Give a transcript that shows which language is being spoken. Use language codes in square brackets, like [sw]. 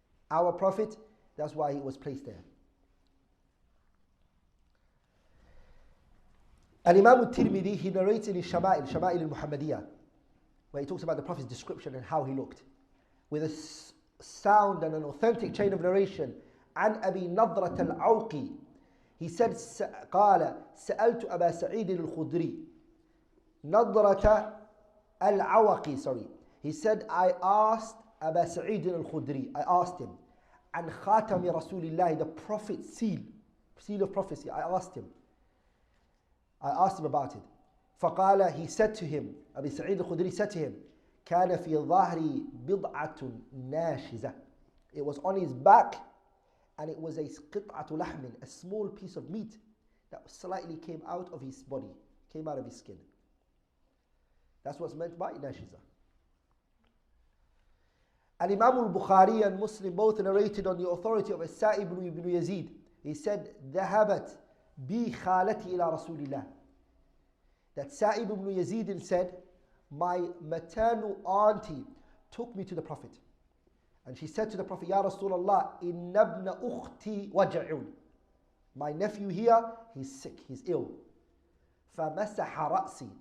[en] Our Prophet, that's why he was placed there. Al-Imam al-Tirmidhi, he narrates in his Shama'il al-Muhammadiyah, where he talks about the Prophet's description and how he looked, with a sound and an authentic chain of narration. [ar] عن أبي نضرة العوقي, [en] he said, [ar] قال سألت أبا سعيد الخدري. نضرة العوقي, sorry. [en] He said, I asked Aba Sa'id al-Khudri, I asked him, [ar] عن خاتم رسول الله, [en] the Prophet's seal of prophecy. I asked him about it. [ar] فقال, [en] he said to him, Abi Sa'id al-Khudri said to him, [ar] كان في ظهري بضعة ناشزة. [en] It was on his back, and it was a [ar] قطعة لحم, [en] a small piece of meat that slightly came out of his body, came out of his skin. That's what's meant by nashiza. Al-Imam al-Bukhari and Muslim both narrated on the authority of As-Sa'ib ibn Yazid. He said, [ar] ذهبت بي خالتي إلى رسول الله. [en] That Sa'ib ibn Yazid said, my maternal auntie took me to the Prophet. And she said to the Prophet, Ya Rasulullah, [ar] inna ibna ukhti waja'un. [en] My nephew here, he's sick, he's ill. [ar] فَمَسَحَ رَأْسِي.